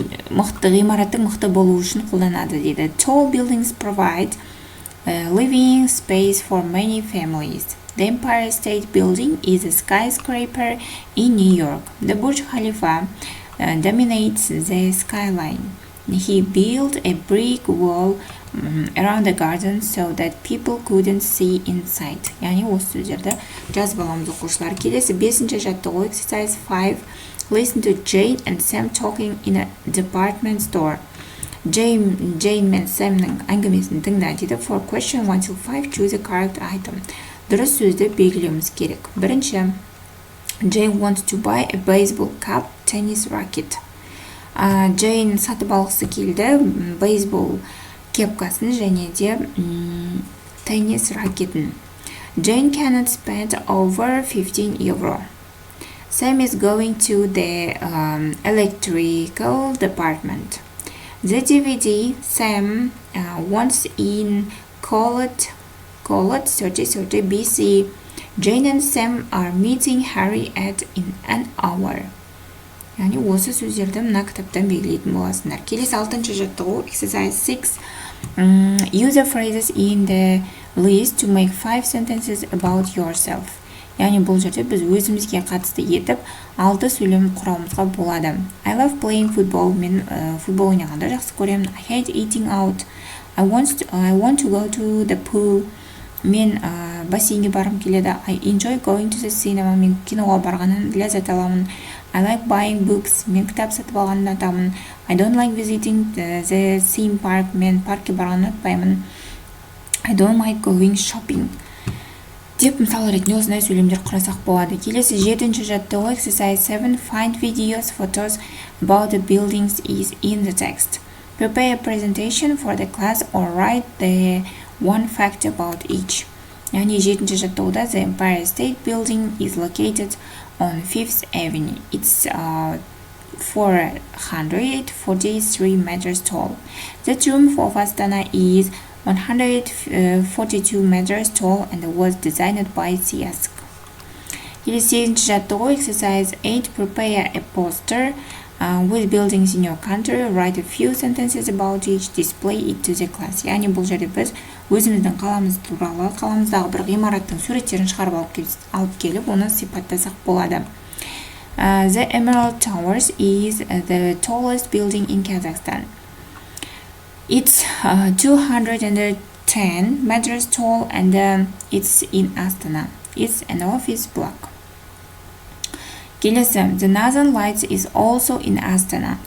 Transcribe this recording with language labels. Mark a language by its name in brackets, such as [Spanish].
[Kazakh] Мықты ғимараттың мықты болу үшін қолданады дейді. [English] Tall buildings provide living space for many families. The Empire State Building is a skyscraper in New York. The Burj Khalifa dominates the skyline. He built a brick wall around the garden so that people couldn't see inside. [Kazakh] Яғни осы сөздерді жазып аламыз оқушылар. Келесі 5-ші жаттығу [English] exercise 5. Listen to Jane and Sam talking in a department store. [Kazakh] Jane мен Samның әңгімесін тыңда дейді. [English] For question 1 to 5, choose a correct item. [Kazakh] Дұрыс сөзді белгілеуіміз керек. [English] Бірінші, Jane wants to buy a baseball cap, tennis racket. [Kazakh] Jane сатып алғысы келді бейсбол кепкасын және де теннис ракетін. [English] Jane cannot spend over 15 euro. Sam is going to the electrical department. The DVD Sam wants in called 30 BC. Jane and Sam are meeting Harry in an hour. [Kazakh] Яғни осы сөздерді мына кітаптан белгілейтін боласыңдар. Келесі 6-ші жаттығу [English] exercise 6. Use the phrases in the list to make 5 sentences about yourself. [Kazakh] Яғни бұл жерде біз өзімізге қатысты етіп 6 сөйлем құрамызға болады. [English] I love playing football. [Kazakh] Мен футбол ойнағанды жақсы көремін. [English] I hate eating out. I want to go to the pool. [Kazakh] Мен бассейнге барғым келеді. [English] I enjoy going to the cinema. [Kazakh] Мен киноға барғаннан ләззат аламын. [English] I like buying books. [Kazakh] Мен кітап сатып алғанды ұнатамын. [English] I don't like visiting the theme park. [Kazakh] Мен паркке барғанды ұнатпаймын. [English] I don't like going shopping. [Kazakh] Деп мысал ретінде осындай сөйлемдер құрасақ болады. Келесі 7-ші жаттығу [English] exercise 7. Find videos, photos about the buildings is in the text. Prepare a presentation for the class or write the one fact about each. [Kazakh] Яғни 7-ші жаттығуда [English] The Empire State Building is located on 5th Avenue. It's 443 meters tall. The Triumph of Astana is 142 meters tall and was designed by CS. [Kazakh] Келесі 8-ші жаттығу [English] exercise 8. Prepare a poster with buildings in your country. Write a few sentences about each. Display it to the class. [Kazakh] Яғни бұл жерде біз өзіміздің қаламыз туралы, қаламыздағы бір ғимараттың суреттерін шығарып алып келіп, оны сипаттасақ болады. [English] The Emerald Towers is the tallest building in Kazakhstan. It's 210 meters tall and it's in Astana. It's an office block. Келесі, the Northern Lights is also in Astana.